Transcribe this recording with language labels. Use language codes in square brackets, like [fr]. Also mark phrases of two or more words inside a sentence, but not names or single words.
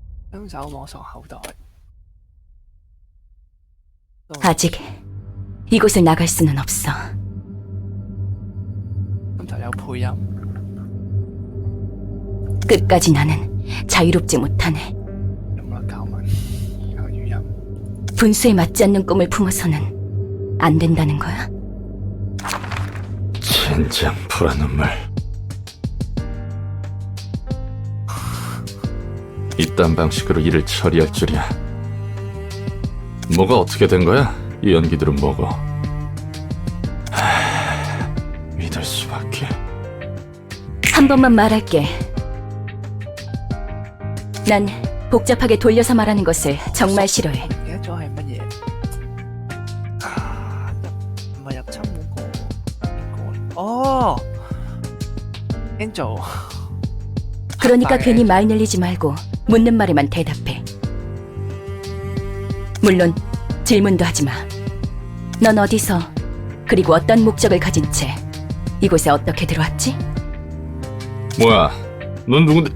[yue] 雙手摸索口袋。 [ko] 아직 이곳을 나갈 수는 없어. [yue] 咁就有配音。 [ko] 끝까지 나는 자유롭지 못하네. [yue] 有冇得搞文？有語音。 [ko] 분수에 맞지 않는 꿈을 품어서는 안 된다는 거야? 젠장 불안 눈물. 이딴 방식으로 일을 처리할 줄이야. 뭐가 어떻게 된 거야? 이 연기들은 뭐고? 믿을 수밖에. 한 번만 말할게. 난 복잡하게 돌려서 말하는 것을 정말 싫어해. [yue] 唔記得咗係乜嘢？啊，唔係入侵嗰個邊個？哦，Angel。 [ko] 그러니까 네. 괜히 말 늘리지 말고 묻는 말에만 대답해. 물론 질문도 하지 마. 넌 어디서 그리고 어떤 목적을 가진 채 이곳에 어떻게 들어왔지? 뭐야? 넌 누군데?